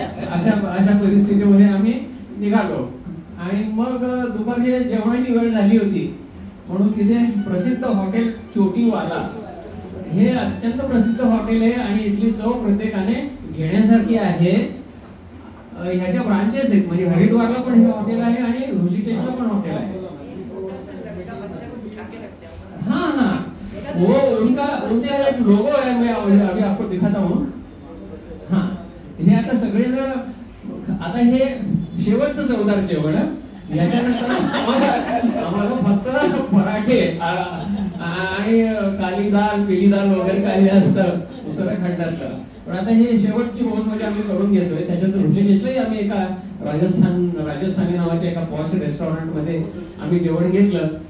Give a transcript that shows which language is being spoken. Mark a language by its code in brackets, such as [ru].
[mr] अशा परिस्थितीमध्ये आम्ही निघालो. आणि मग दुपारची जेवणाची वेळ झाली होती, म्हणून तिथे प्रसिद्ध हॉटेल चोटीवाला हे अत्यंत प्रसिद्ध हॉटेल आहे आणि इथली चव प्रत्येकाने घेण्यासारखी आहे. ह्याच्या ब्रांचेस आहेत, म्हणजे हरिद्वारला पण हे हॉटेल आहे आणि ऋषिकेशला पण हॉटेल आहे. [hi] हाँ वो उनका एक लोगो है, मैं अभी आपको दिखाता हूँ. [mr] हाँ, हे आता सगळेजण आता हे शेवटचं चवदार जेवण. याच्यानंतर आम्हाला फक्त पराठे आणि काली दाल पिली दाल वगैरे काही असतं उत्तराखंडातलं. पण आता हे शेवटची बहुमजा आम्ही करून घेतोय. त्याच्यानंतर ऋषिकेशलाही आम्ही एका राजस्थानी नावाच्या एका पॉश रेस्टॉरंट मध्ये आम्ही जेवण घेतलं.